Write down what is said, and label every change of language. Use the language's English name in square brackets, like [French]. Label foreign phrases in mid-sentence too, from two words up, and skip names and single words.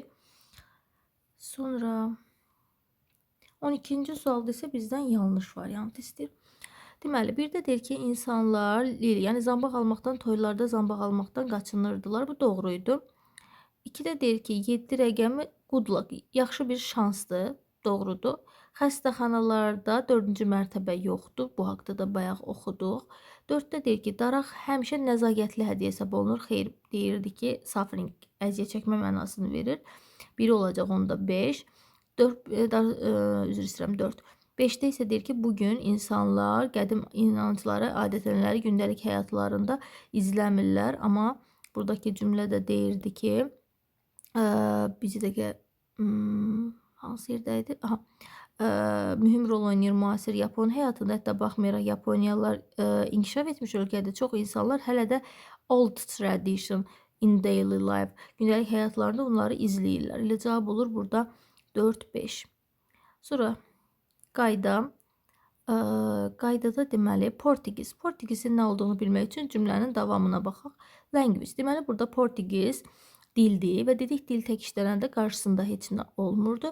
[Azerbaijani] Sonra 12-ci sualda isə bizdən yanlış variant istəyir. Deməli, bir də deyir ki, insanlar yəni zambaq almaqdan, toylarda zambaq almaqdan qaçınırdılar. Bu doğruydu. 2-də deyir ki, 7 rəqəmi [English] good luck, [Azerbaijani] yaxşı bir şansdır, doğrudur. Xəstəxanalarda 4-cü mərtəbə yoxdur, bu haqda da bayaq oxuduq. 4-də deyir ki, daraq həmişə nəzakətli hədiyyə hesab olunur. Xeyr, deyirdi ki, suffering, əziyyət çəkmə mənasını verir. 1 olacaq, onda 5. 4. 5-də isə deyir ki, bugün insanlar qədim inancları, adət-ənənələri gündəlik həyatlarında izləmirlər, amma buradakı cümlədə deyirdi ki, bir dəqiqə hansı yerdəydi? Mühüm rol oynayır müasir Yapon həyatında. Hətta baxmayaraq Yaponiyalılar inkişaf etmiş ölkədə çox insanlar hələ də [English] old tradition in daily life, [Azerbaijani] gündəlik həyatlarında onları izləyirlər. Elə cavab olur burada 4-5. Sonra qaydada deməli Portugiz. Portugizin nə olduğunu bilmək üçün cümlənin davamına baxaq. Language. Deməli burada Portugiz dildir və dedik dil tək işlənəndə qarşısında heç nə olmurdu.